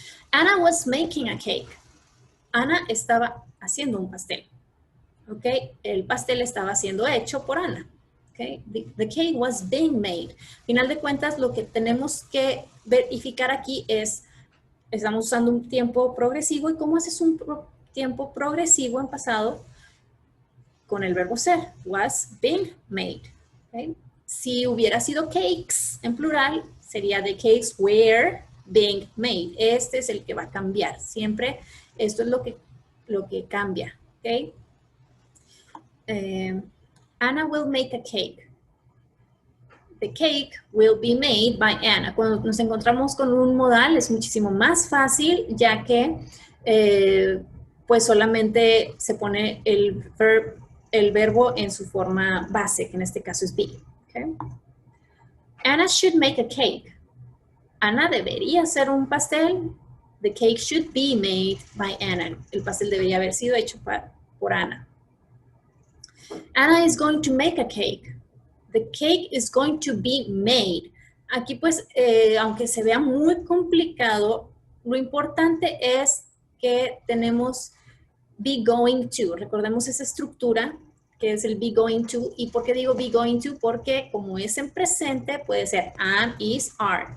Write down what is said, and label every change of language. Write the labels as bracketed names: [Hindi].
[English] Anna was making a cake. [Spanish] Ana estaba haciendo un pastel. ¿Ok? El pastel estaba siendo hecho por Ana. Okay. [English] The cake was being made. [Spanish] Final de cuentas, lo que tenemos que verificar aquí es, estamos usando un tiempo progresivo. ¿Y cómo haces un tiempo progresivo en pasado? Con el verbo ser, was being made. Okay. Si hubiera sido cakes en plural, sería [English] the cakes were being made. [Spanish] Este es el que va a cambiar. Siempre esto es lo que cambia. [English] ¿Ok? Anna will make a cake. The cake will be made by Anna. [Spanish] Cuando nos encontramos con un modal es muchísimo más fácil, ya que pues solamente se pone el verbo en su forma base, que en este caso es be. Okay? [English] Anna should make a cake. [Spanish] Ana debería hacer un pastel. [English] The cake should be made by Anna. [Spanish] El pastel debería haber sido hecho por Ana. [English] Anna is going to make a cake. The cake is going to be made. [Spanish] Aquí pues, aunque se vea muy complicado, lo importante es que tenemos be going to. Recordemos esa estructura que es el be going to. ¿Y por qué digo be going to? Porque como es en presente, puede ser am, is, are.